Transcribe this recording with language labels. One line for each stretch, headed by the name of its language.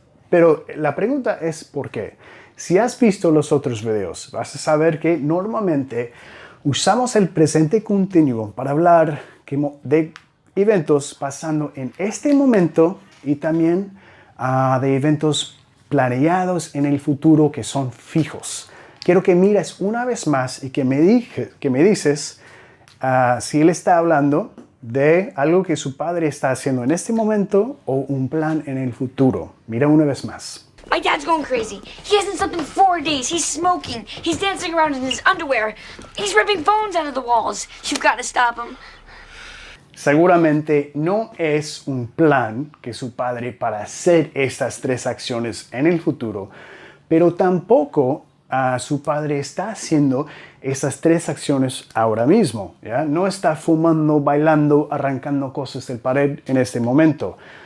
Spanish: Pero la pregunta es ¿por qué? Si has visto los otros videos, vas a saber que normalmente usamos el presente continuo para hablar de eventos pasando en este momento y también de eventos planeados en el futuro que son fijos. Quiero que mires una vez más y que me dices si él está hablando de algo que su padre está haciendo en este momento o un plan en el futuro. Mira una vez más.
English: My dad's going crazy. He hasn't slept in 4 days. He's smoking. He's dancing around in his underwear. He's ripping phones out of the walls. You've got to stop him.
Spanish: Seguramente no es un plan que su padre para hacer estas 3 acciones en el futuro, pero tampoco su padre está haciendo esas 3 acciones ahora mismo. ¿Ya? No está fumando, bailando, arrancando cosas del pared en este momento.